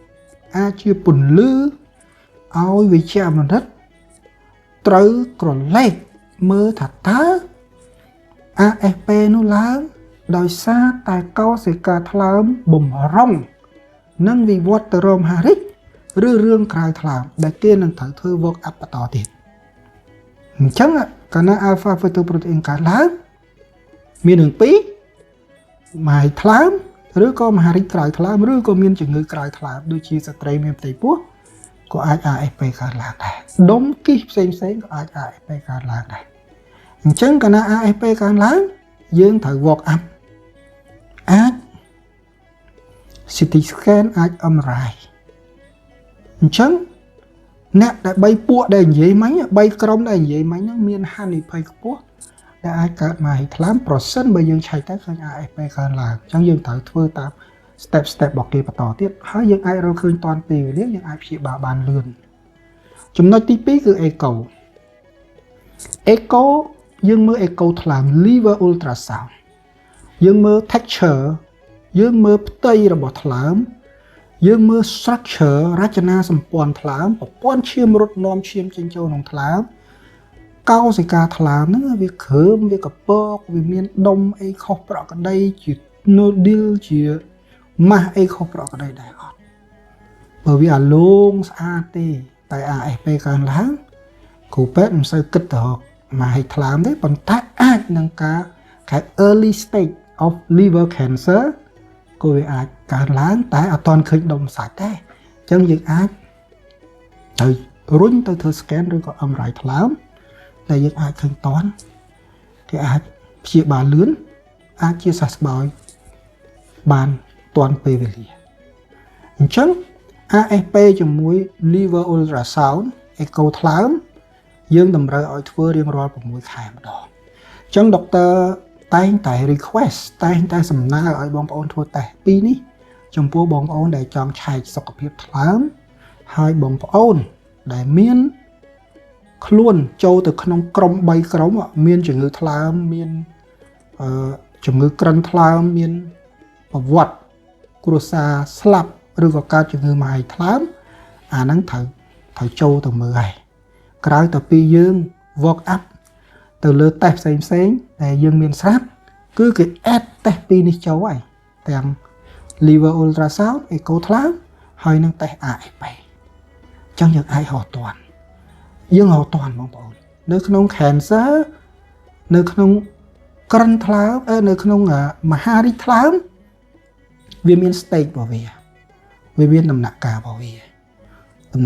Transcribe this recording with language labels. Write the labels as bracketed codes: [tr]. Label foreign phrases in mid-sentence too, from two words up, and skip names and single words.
[km] ឲ្យវិជ្ជាមនិតត្រូវក្រឡេកមើលថាតើ AFP នោះឡើងដោយសារតែកោសិកាថ្លើមបំរុ ងនិងវិវត្តទៅរកមហារីកឬរឿងក្រៅថ្លើមដែលគេនឹងត្រូវធ្វើ [en] work up [km] បន្តទៀតអញ្ចឹងកាលណា [en] alpha fetoprotein [km] កើតឡើងមាននឹង2មហារីកថ្លើមឬក៏មហារីកក្រៅថ្លើមឬក៏មានជំងឺក្រៅថ្លើមដូចជាស្ត្រីមានផ្ទៃពោះក៏អាច AFP កើតឡើងដែរដុំគិសផ្សេងក៏អាច AFP កើតឡើងដែរអញ្ចឹងកាលណា AFP កើនឡើងយើងត្រូវ [en] walk up [km] អាច [en] CT scan [km] អាច MRI អញ្ចឹងអ្នកដែល3ពួកដែលនិយាយមិញ3ក្រុមដែលនិយាយមិញហ្នឹងមានហានិភ័យខ្ពស់ដែលអាចកើតមកឲ្យថ្លើមប្រសិនបើយើងឆែកទៅឃើញ AFP កើនឡើងអញ្ចឹងយើងត្រូវធ្វើតាម step របស់គេបន្តទៀតហើយយើងអាចរកឃើញតាន់ពេលវេលាយើងអាចព្យាបាលបានលឿនចំណុចទី2គឺ echo យើងមើល echo ថ្លើម [en] liver ultrasound [km] យើងមើល texture យើងមើលផ្ទៃរបស់ថ្លើមយើងមើល structure រចនាសម្ព័ន្ធថ្លើមប្រព័ ន្ធឈាមរត់នាំឈាមចេញចូលក្នុងថ្លើមកោសិកាថ្លើមហ្នឹងវាគ្រើមវាកពកវាមានដុំអីខុសប្រក្រតីជា nodule ជាម៉ាស់អីខុសប្រក្រតីដែរអត់បើវាអាឡូងស្អាតទេតែ AFP កើនឡើងគ្រូពេទ្យមិនសូវគិតទៅរកមកឲ្យថ្លើមទេប៉ុន្តែអាចនឹងការគេ [en] early stage of liver cancer [km] ក៏វាអាចកើនឡើងតែអត់ទាន់ឃើញដុំសាច់ទេអញ្ចឹងយើង អាចទៅរុញទៅធ្វើ scan ឬក៏ MRI ថ្លើមដែលយើងអាចឃើញតាន់គេអាចព្យាបាលលឿន អាចជាសះស្បើយបានតាន់ពេលវេលាអញ្ចឹង AFP ជាមួយ [en] liver ultrasound [km] echo ថ្លើមយើងតម្រូវឲ្យធ្វើរៀងរាល់6ខែម្ដងអញ្ចឹងដុកទ័រតែងតែ request តែងតែសំណើឲ្យបងប្អូនធ្វើតេស្តពីរនេះចំពោះបងប្អូនដែលចង់ឆែកសុខភាពថ្លើមហើយបងប្អូនដែលមានខ្លួនចូល ទៅក្នុងក្រុម3ក្រុមមានជំងឺថ្លើមមានជំងឺក្រិនថ្លើមមានប្រវត្តិគ្រួសារស្លាប់ឬក៏កើតជំងឺមហាយថ្លើមអាហ្នឹងត្រូវចូលទៅមើលហើយក្រៅទៅពីយើង [en] walk up [km] ទៅលើតេស្តផ្សេងដែលយើងមានស្រាប់គឺគេ add តេស្តពីរនេះចូលហើយទាំង [en] liver ultrasound [km] echo ថ្លើមហើយនឹងតេស្ត AFP អញ្ចឹងយើងអាចរកតាន់យើងរកតាន់បងប្អូននៅក្នុង cancer នៅក្នុងក្រិនថ្លើមនៅក្នុងមហារីកថ្លើមវាមាន stage របស់វាមានដំណាក់កាលរបស់វាដំ